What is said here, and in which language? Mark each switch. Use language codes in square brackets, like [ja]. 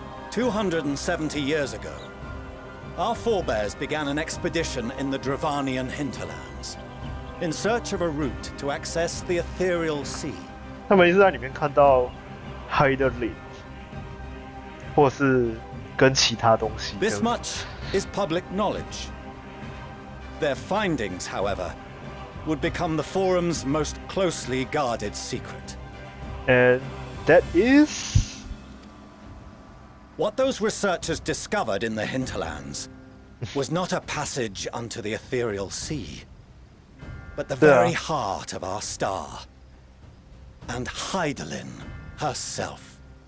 [en] 270 years ago, our forebears began an expedition in the Dravanian hinterlands, in search of a route to access the ethereal sea. [zh] 他们一直在里面看到 Heiderling， 或是跟其他东西。 [en] This much is public knowledge. Their findings, however, would become the Forum's most closely guarded secret. And that is What those researchers discovered in the hinterlands was not a passage unto the ethereal sea, but the very heart of our star, and Hydaelyn herself.